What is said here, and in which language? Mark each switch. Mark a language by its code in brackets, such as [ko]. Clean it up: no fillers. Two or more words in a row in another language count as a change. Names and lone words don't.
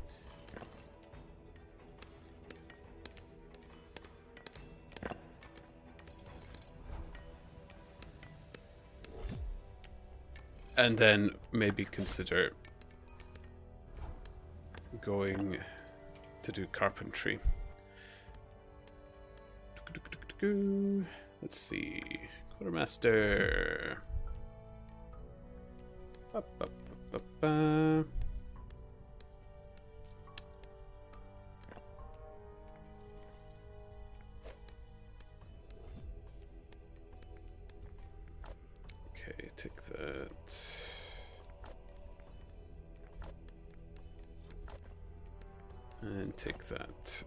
[en] And then maybe consider going to do carpentry. Let's see. Quartermaster. Ba, ba, ba, ba, ba. Okay, take that. And take that.